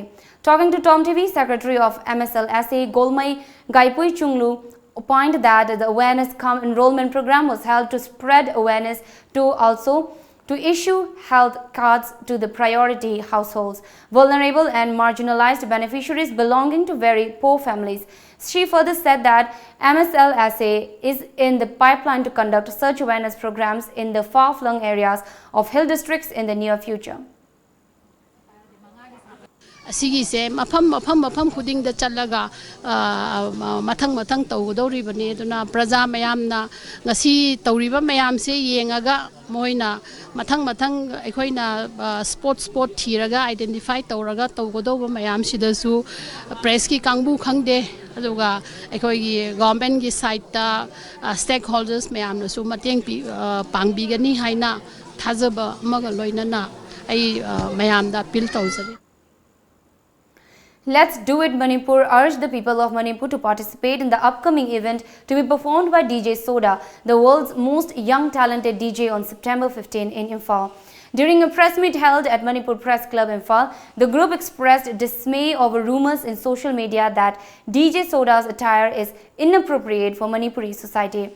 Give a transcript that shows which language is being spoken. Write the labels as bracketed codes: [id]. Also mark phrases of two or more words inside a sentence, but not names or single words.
[en] Talking to TOMTV, Secretary of MSLSA Golmai Gaipui Chunglu pointed that the awareness cum enrollment program was held to spread awareness to issue health cards to the priority households, vulnerable and marginalized beneficiaries belonging to very poor families. She further said that MSLSA is in the pipeline to conduct such awareness programs in the far-flung areas of hill districts in the near future. [mni] Sigise mafam kuding da chalaga matang tawdoribani aduna praja mayamna ngasi tawriba mayam se yengaga moina matang aikoina spot thiraga identify tawraga tawgodoba mayam sidasu press ki kangbu khangde aduga aikoi government ki side ta stakeholders mayam nasu mateng pangbigani haina thajaba amaga loinana ai mayam da appeal tawjari. [en] Let's Do It Manipur urged the people of Manipur to participate in the upcoming event to be performed by DJ Soda, the world's most young talented DJ, on September 15 in Imphal. During a press meet held at Manipur Press Club Imphal, the group expressed dismay over rumors in social media that DJ Soda's attire is inappropriate for Manipuri society.